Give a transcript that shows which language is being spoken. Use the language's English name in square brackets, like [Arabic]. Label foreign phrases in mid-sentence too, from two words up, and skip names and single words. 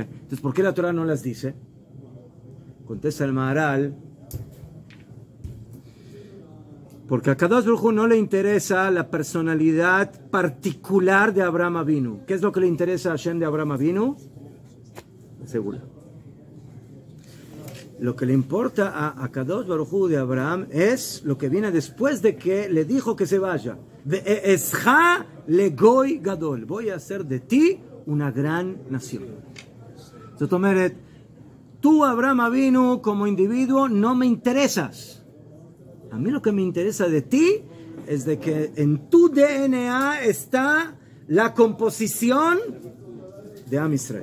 [Spanish] Entonces, ¿por qué la Torah no las dice? Contesta el Maharal, porque a Kadosh Baruj Hu no le interesa la personalidad particular de Abraham Avinu. ¿Qué es lo que le interesa a Hashem de Abraham Avinu? Seguro. Lo que le importa a Kadosh Baruj Hu de Abraham es lo que viene después de que le dijo que se vaya. [Hebrew] ואעשך לגוי גדול. [Spanish] Voy a hacer de ti una gran nación. [Hebrew] זאת אומרת, [Spanish] tú, Abraham Avinu, como individuo, no me interesas. A mí lo que me interesa de ti es de que en tu DNA está la composición de Am Israel.